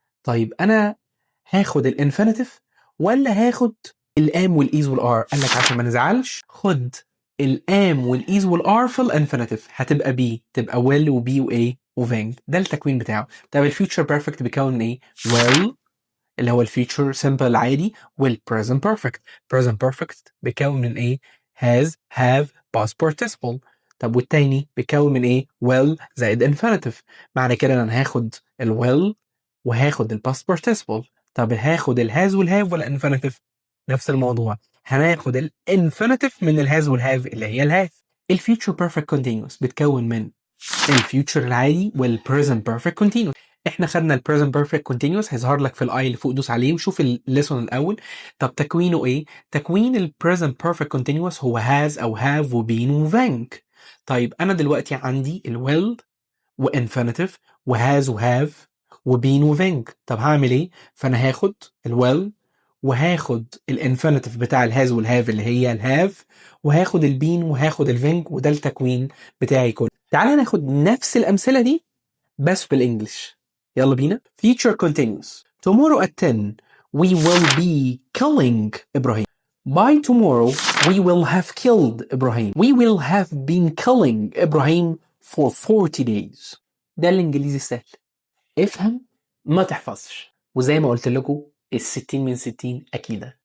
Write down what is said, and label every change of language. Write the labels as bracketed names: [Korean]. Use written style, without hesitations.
[Arabic] طيب انا هاخد الانفينيتيف ولا هاخد الام والايز والار؟ قال لك عشان ما نزعلش خد الام والايز والار في الانفينيتيف، هتبقى بي، تبقى will وبي وايه وthink. ده التكوين بتاعه. طب الفيوتشر بيرفكت بيكون من ايه؟ will اللي هو الفيوتشر سمبل العادي والpresent perfect. present perfect بيكون من ايه؟ has have past participle. طب والتاني بيكون من ايه؟ will زائد infinitive. معنى كده انا هاخد ال will وهاخد ال past participle. طب هاخد ال has وال have ولا infinitive؟ نفس الموضوع، هناخد ال infinitive من ال has وال have اللي هي ال have. الفيوتشر perfect continuous بتكون من الفيوتشر العادي والpresent perfect continuous. احنا خدنا البريزنت بيرفكت كونتينيوس، هيظهر لك في الاي اللي فوق، دوس عليه وشوف الليسون الاول. طب تكوينه ايه؟ تكوين البريزنت بيرفكت كونتينيوس هو هاز او هاف وبين وثانك. طيب انا دلوقتي عندي الويل وانفينيتيف وهاز وهاف وبين وثانك. طب هعمل ايه؟ فانا هاخد الويل وهاخد الانفينيتيف بتاع الهاز والهاف اللي هي الهاف، وهاخد البين وهاخد الثانك، وده التكوين بتاعي كله. تعالى ناخد نفس الامثله دي بس بالانجلش. يلا بينا. Future continuous. [English] Tomorrow at 10 we will be killing Ibrahim. By tomorrow we will have killed Ibrahim. We will have been killing Ibrahim for 40 days. [Arabic] ده الانجليزي السهل. افهم ما تحفظش. وزي ما قلت لكم ال60 من 60 اكيدة.